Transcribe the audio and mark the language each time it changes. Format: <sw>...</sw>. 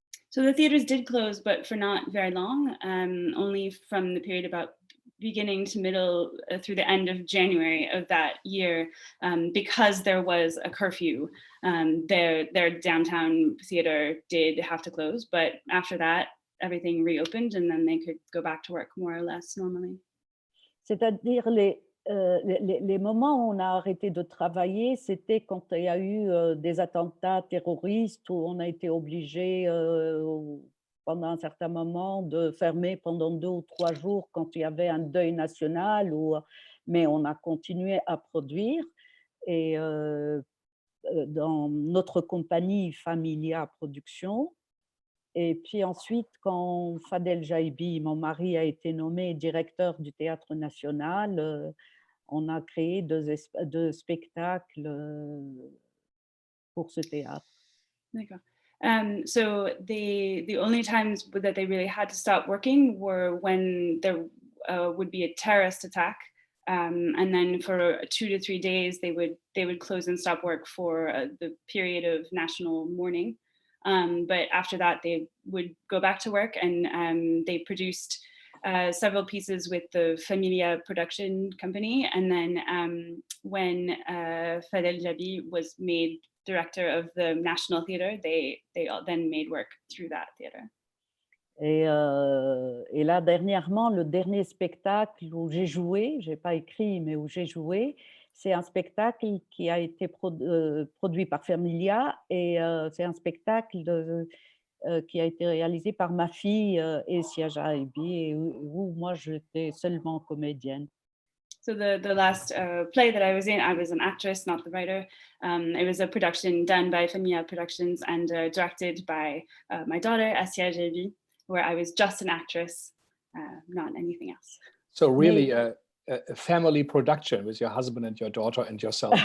<en>So the theaters did close, but for not very long, only from the period about beginning to middle through the end of January of that year, because there was a curfew. Their downtown theater did have to close, but after that, everything reopened and then they could go back to work more or less normally.</en> <fr>C'est-à-dire les moments où on a arrêté de travailler, c'était quand il y a eu des attentats terroristes où on a été obligé pendant un certain moment de fermer pendant 2 ou 3 jours quand il y avait un deuil national, mais on a continué à produire. Et dans notre compagnie Familia Production. Et puis ensuite, quand Fadel Jaibi, mon mari, a été nommé directeur du Théâtre National, on a créé 2 spectacles pour ce théâtre. D'accord.</fr> <en>So the only times that they really had to stop working were when there would be a terrorist attack, and then for 2 to 3 days they would close and stop work for the period of national mourning. But after that, they would go back to work, and they produced several pieces with the Familia production company. And then when Fadel Jabi was made director of the National Theatre, they then made work through that theatre.</en> <fr>Et là, dernièrement, le dernier spectacle où j'ai joué, je n'ai pas écrit, mais où j'ai joué, c'est un spectacle qui a été produit par Familia et c'est un spectacle qui a été réalisé par ma fille Essia Jaibi, où moi j'étais seulement comédienne.</fr> <en>So the last play that I was in, I was an actress, not the writer. It was a production done by Famia Productions and directed by my daughter, Asia Jevi, where I was just an actress, not anything else. So really a family production with your husband and your daughter and yourself.</en>